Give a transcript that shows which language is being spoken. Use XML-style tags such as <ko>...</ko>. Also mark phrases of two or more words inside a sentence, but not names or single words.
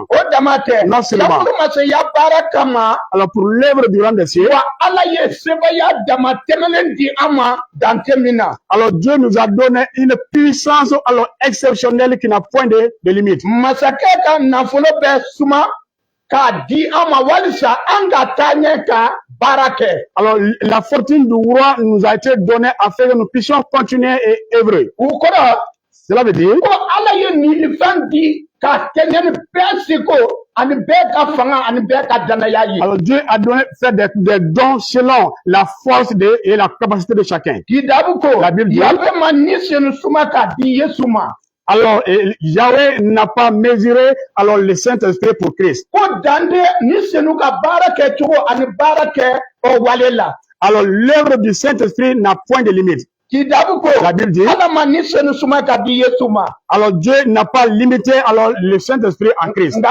<fr>Non seulement. Alors pour l'œuvre du royaume des cieux, alors Dieu nous a donné une puissance exceptionnelle qui n'a point de limite.</fr> <bm>k'a di an ma walisa an ka taa ɲɛ ka baara kɛ.</bm> <fr>Alors la fortune du roi nous a été donnée afin que nous puissions continuer et œuvrer.</fr> <bm>U kɔrɔ.</bm> <fr>Cela veut dire</fr> <bm>ko Ala ye nin fɛn di ka kɛ ɲɛni bɛɛ seko ani bɛɛ ka fanga ani bɛɛ ka danaya ye.</bm> <fr>Alors Dieu a donné fait des dons selon la force et la capacité de chacun.</fr> <bm>Kitabu ko</bm> <fr>la Bible dit</fr> <bm>Yahweh ma ni senu suma ka di Yesu ma.</bm> <fr>Alors, Yahweh n'a pas mesuré alors le Saint-Esprit pour Christ. Alors, l'œuvre du Saint-Esprit n'a point de limite. La Bible dit, alors Dieu n'a pas limité alors le Saint-Esprit en Christ.</fr>